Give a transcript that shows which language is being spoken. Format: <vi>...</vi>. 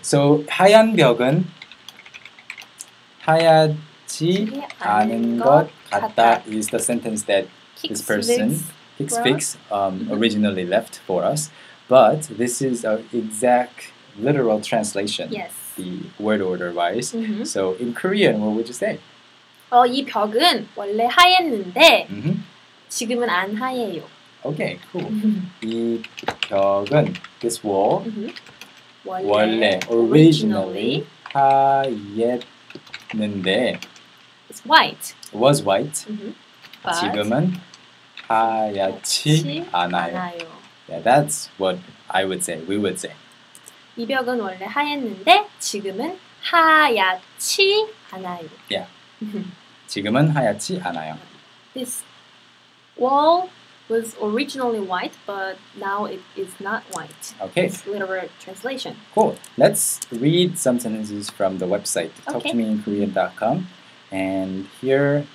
<en>So</en> <ko>하얀 벽은 하얗지 않은 것 같다</ko> <en>is the sentence that this person Kicksfix originally left for us. But this is an exact literal translation. Yes. The word order wise. So in Korean, what would you say?</en> <ko>이 벽은 원래 하였는데 지금은 안 하얘요.</ko> <en>Okay, cool.</en> <ko>이 벽은</ko> <en>this wall</en> <ko>원래 originally 하였는데</ko> <en>it's white. was white. But</en> <ko>지금은 하얗지 않아요.</ko> <en>Yeah, that's what I would say. We would say.</en> <ko>이 벽은 원래 하였는데 지금은 하얗지 않아요. Yeah. 지금은 하얗지 않아요.</ko> <en>This wall was originally white, but now it is not white. Okay. It's literal translation. Cool. Let's read some sentences from the website, Okay. talktomeinkorean.com. And here,</en>